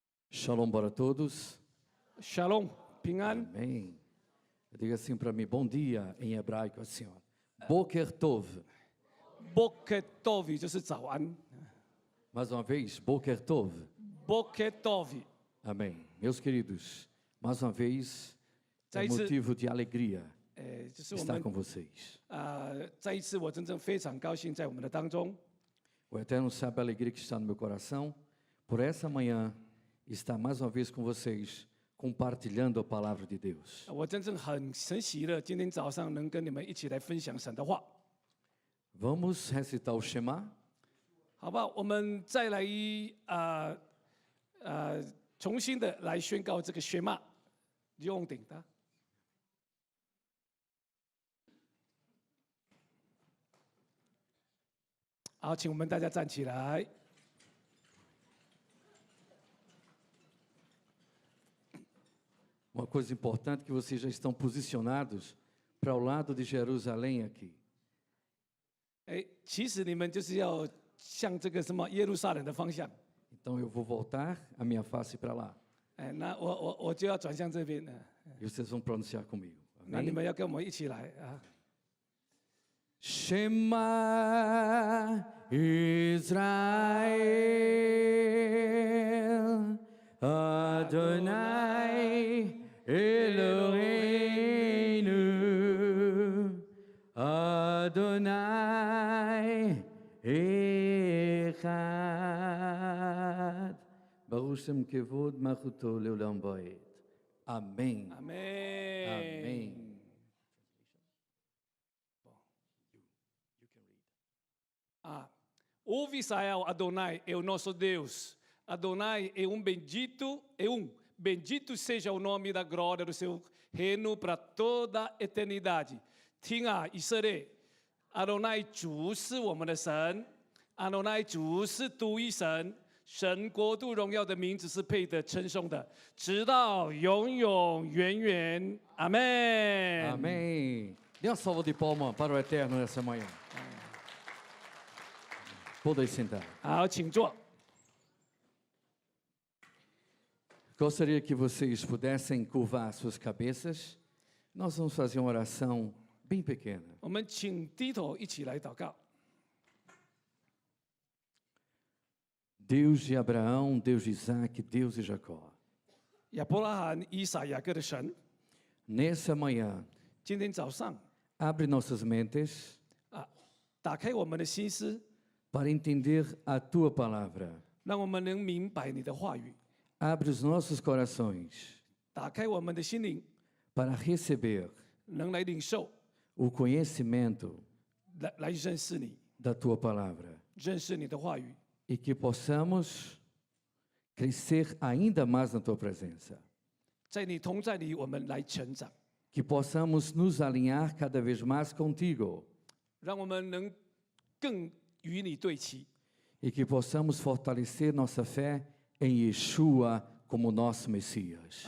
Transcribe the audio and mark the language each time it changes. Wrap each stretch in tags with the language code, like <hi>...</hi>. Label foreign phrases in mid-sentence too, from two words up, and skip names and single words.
<pt>Shalom para todos.</pt> <zh>Shalom, 平安。</zh> <pt>Amém. Diga assim para mim, bom dia em hebraico assim, ó.</pt> <he>בוקר טוב. בוקר טוב</he> <zh>就是早安。</zh> <pt>Mais uma vez,</pt> <he>בוקר טוב. בוקר טוב,</he> <pt>Amém. Meus queridos, mais uma vez, é</pt> <zh>再一次，</zh> <pt>motivo de alegria</pt> <zh>就是我</zh> <pt>estar</pt> <zh>们</zh> <pt>com vocês.</pt> <zh>再一次，我真正非常高兴在我们的当中。</zh> <pt>O Eterno sabe a alegria que está no meu coração por essa manhã estar mais uma vez com vocês, compartilhando a palavra de Deus.</pt> <zh>我真正很喜乐，今天早上能跟你们一起来分享神的话，</zh> <pt>Vamos recitar o Shema?</pt> <zh>好不好？我们再来重新的来宣告这个宣骂，用顶的。好，请我们大家站起来。</zh> <pt>Uma coisa importante que vocês já estão posicionados para o lado de Jerusalém aqui.</pt> <zh>哎，其实你们就是要向这个什么耶路撒冷的方向。</zh> <pt>Então eu vou voltar a minha face para lá.</pt> <zh>哎，那我就要转向这边了。</zh> <pt>E vocês vão pronunciar comigo.</pt> <zh>那你</zh> <pt>Amém?</pt> <zh>们要跟我们一起来啊！</zh> <he>שמע ישראל אדוני אלוהינו אדוני אחד ברוך שם כבוד מלכותו לעולם ועד.</he> <pt>Amém.</pt> <zh>阿门。</zh> <pt>Amém. Ouve Israel, Adonai é o nosso Deus. Adonai é bendito, bendito seja o nome da glória do seu reino para toda a eternidade.</pt> <zh>听啊，以色列，阿多奈主是我们的神，阿多奈主是独一神，神国度荣耀的名字是配得称颂的，直到永永远远。阿门。</zh> <pt>Amém. Dê uma salva de palmas para o Eterno nessa manhã. Podem sentar.</pt> <zh>好，请坐。</zh> <pt>Gostaria que vocês pudessem curvar suas cabeças. Nós vamos fazer uma oração bem pequena.</pt> <zh>我们请低头一起来祷告。</zh> <pt>Deus de Abraão, Deus de Isaac, Deus de Jacó.</pt> <zh>亚伯拉罕、以撒、雅各的神，</zh> <pt>Nessa manhã,</pt> <zh>今天早上</zh> <pt>abre nossas mentes</pt> <zh>打开我们的心思，</zh> <pt>para entender a tua palavra.</pt> <zh>让我们能明白你的话语，</zh> <pt>Abre os nossos corações</pt> <zh>打开我们的心灵，</zh> <pt>para receber</pt> <zh>能来领受，</zh> <pt>o conhecimento</pt> <zh>来认识你，</zh> <pt>da tua palavra.</pt> <zh>认识你的话语，</zh> <pt>E que possamos crescer ainda mais na tua presença.</pt> <zh>在你同在里，我们来成长，</zh> <pt>Que possamos nos alinhar cada vez mais contigo.</pt> <zh>让我们能更与你对齐，</zh> <pt>E que possamos fortalecer nossa fé em Yeshua como nosso Messias.</pt>